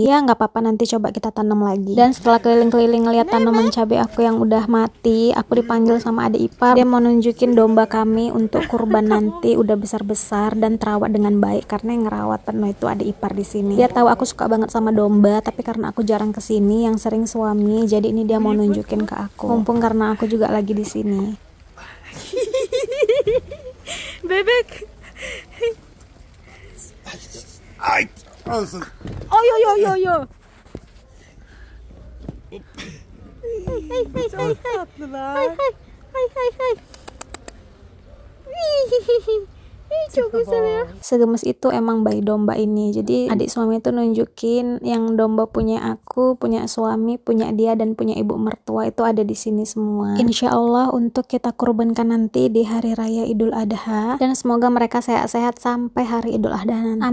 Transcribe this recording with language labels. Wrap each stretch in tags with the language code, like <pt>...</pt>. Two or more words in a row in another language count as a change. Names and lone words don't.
<id>Ya nggak apa-apa, nanti coba kita tanam lagi. Dan setelah keliling-keliling ngeliat tanaman cabai aku yang udah mati, aku dipanggil sama adik ipar. Dia mau nunjukin domba kami untuk kurban nanti udah besar-besar dan terawat dengan baik. Karena yang ngerawat penuh itu adik ipar di sini. Dia tahu aku suka banget sama domba, tapi karena aku jarang kesini, yang sering suami. Jadi ini dia mau nunjukin ke aku. Mumpung karena aku juga lagi di sini.</id> <tr>Bebek. Ay, olsun. Oh yo yo yo yo. Çok tatlılar. Çok güzel ya.</tr> <id>Segemes itu emang bayi domba ini. Jadi adik suami itu nunjukin yang domba punya aku, punya suami, punya dia dan punya ibu mertua itu ada di sini semua.</id> <ar>إن شاء الله</ar> <id>untuk kita kurbankan nanti di hari raya Idul Adha, dan semoga mereka sehat-sehat sampai hari Idul Adha nanti.</id>